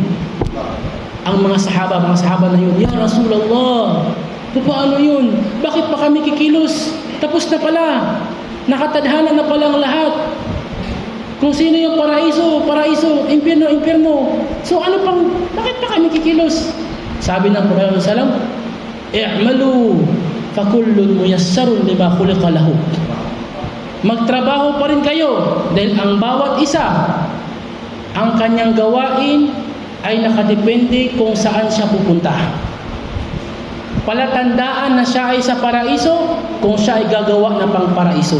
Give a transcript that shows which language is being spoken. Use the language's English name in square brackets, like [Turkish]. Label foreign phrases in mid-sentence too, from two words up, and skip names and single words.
[Filipino] Ang mga sahaba na yun, [Arabic] يا رسول الله, [Filipino] paano yun? Bakit pa kami kikilos? Tapos na pala. Nakatadhana na palang lahat. Kung sino yung paraiso, impyerno. So bakit pa kami kikilos? Sabi ng Propeta [Arabic] صلى الله عليه وسلم, "اعملوا فكل ميسر لما خلق له." [Filipino] Magtrabaho pa rin kayo dahil ang bawat isa ang kanyang gawain ay nakadepende kung saan siya pupunta. Palatandaan na siya ay sa paraiso kung siya ay gagawa ng pang-paraiso.